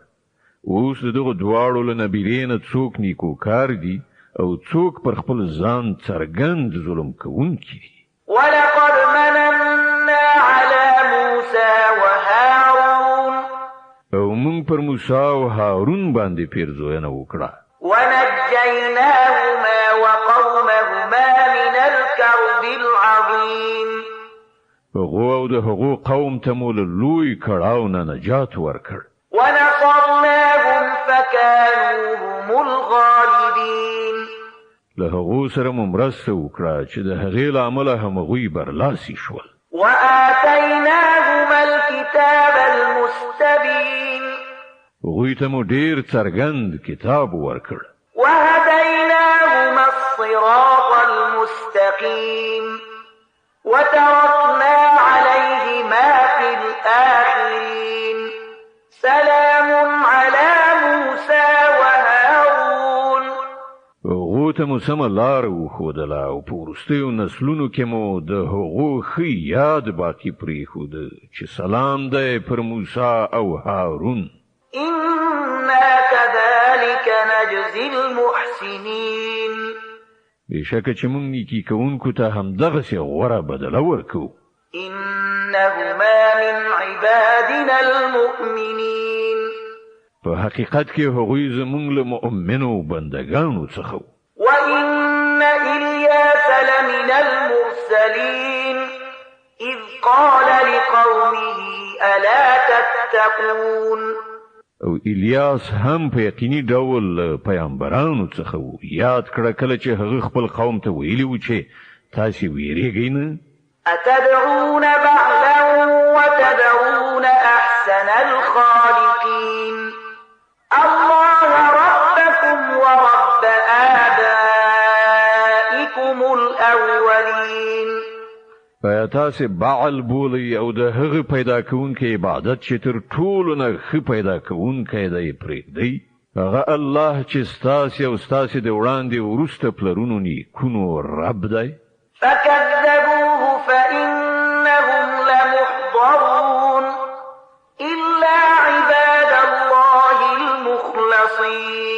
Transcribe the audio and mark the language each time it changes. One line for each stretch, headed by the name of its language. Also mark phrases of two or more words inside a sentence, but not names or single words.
Pashto: اوس دغه دواړو له نبیرینه څوک نیکو کار دي او څوک پر خپل ځان څرګند ظلم کوونکي دي.
Arabic: ولقد مننا على موسى وهارون.
Pashto: او مونږ پر موسی او هارون باندې پیرزوینه وکړه.
Arabic: ونجيناهما وقومهما من الكرب العظيم.
Pashto: هغو او د هغو قوم ته مو له لوی کړاو نه نجات ورکړ.
Arabic: ونصرناهم فكانوا هم الغالبين.
Pashto: له هغو سره مو مرسته وکړه چې د هغې له امله همغوی برلاسي شول.
Arabic: وآتيناهما الكتاب المستبين.
Pashto: هغوی ته مو ډېر څرګند کتاب ورکړ.
Arabic: وهديناهما الصراط المستقيم. وتركنا عليهما في الآخرين سلام على موسى وهارون.
Pashto: هغو ته مو سمه لاره وښودله او په وروستیو نسلونو کې مو د هغو ښه یاد باقي پرېښوده چې سلام دی پر موسی او هارون.
Arabic: إنا كذلك نجزي المحسنين.
Pashto: بېشکه چې مونږ نیکي کوونکو ته همدغسې غوره بدله ورکو.
Arabic: إنهما من عبادنا المؤمنين.
Pashto: په حقیقت کې هغوی زمونږ له مؤمنو بندګانو څخه.
Arabic: وإن إلياس لمن المرسلين إذ قال لقومه ألا تتقون.
Pashto: او الیاس هم په یقیني ډول پیغمبرانو څخه و. یاد کړه کله چې هغه خپل قوم ته ویلي و چې تاسې ویریږئ نه.
Arabic: أتدعون بعلا وتدعون أحسن الخالقين الله ربكم ورب آبائكم الأولين
Pashto: آیا تاسې بعل بولئ او د هغه پیدا کوونکی عبادت چې تر ټولو نه ښه پیدا کوونکی دی پرېږدئ هغه الله چې ستاسې او ستاسې د وړاندې وروسته پلرونو نیکونو رب دی
Arabic: فكذبوه فإنهم لمحضرون إلا عباد الله المخلصين